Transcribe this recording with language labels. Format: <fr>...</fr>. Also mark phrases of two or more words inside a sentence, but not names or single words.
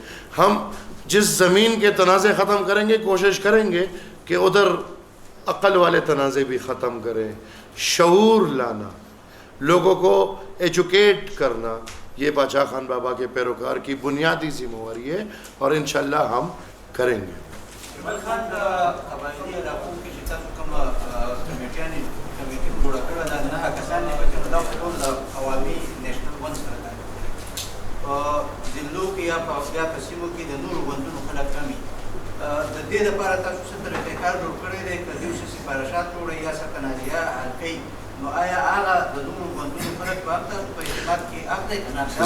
<ur>ہم جس زمین کے تنازع ختم کریں گے کوشش کریں گے کہ ادھر عقل والے تنازع بھی ختم کریں. شعور لانا, لوگوں کو ایجوکیٹ کرنا, یہ باچا خان بابا کے پیروکار کی بنیادی ذمہ داری ہے اور</ur> <ar>انشاءاللہ</ar> <ur>ہم کریں گے.</ur> <ps>جمال خان قبائلی علاقوں کې چې تاسو کومه کمیټې جوړه کړې ده نه کسان نه چې دا ټول عوامي نیشنل ونس سره کار کوي په ضلعو کې یا په افغان سیمو کې د نورو ګوندونو خلک کم وي. د دې لپاره تاسو څه طریقې کار جوړ کړی دی که دوی څه سفارشات جوړوي یا څه تنازعه حل کوي نو آیا هغه د نورو ګوندونو خلک به هلته په اعتماد کې اخلي که نه</ps>